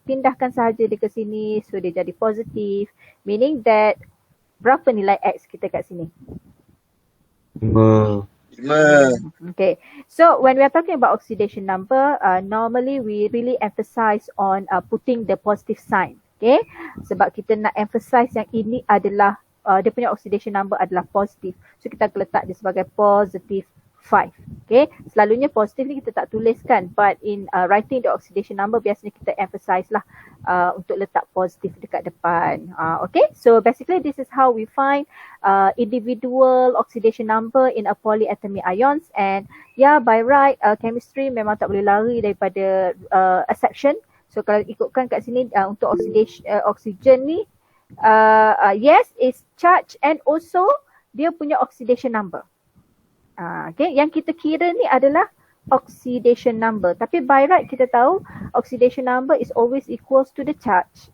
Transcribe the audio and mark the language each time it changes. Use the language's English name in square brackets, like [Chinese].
[Malay] Pindahkan sahaja dia ke sini, so dia jadi positif. [English] Meaning that, [Malay] berapa nilai X kita kat sini? 5. [English] Okay, so when we are talking about oxidation number, normally we really emphasize on putting the positive sign. [Malay] Okay, sebab kita nak emphasize yang ini adalah dia punya oxidation number adalah positif. So kita akan letak dia sebagai positive 5. Okay, selalunya positif ni kita tak tuliskan, [English] but in writing the oxidation number [Malay] biasanya kita emphasize lah untuk letak positif dekat depan. [English] Okay, so basically this is how we find individual oxidation number in a polyatomic ions. And yeah, by right chemistry [Malay] memang tak boleh lari daripada [English] exception. [Malay] So kalau ikutkan kat sini untuk oxygen ni, [English] yes, it's charge and also [Malay] dia punya oxidation number. Okay, yang kita kira ni adalah oxidation number. [English] Tapi by right [Malay] kita tahu [English] oxidation number is always equals to the charge.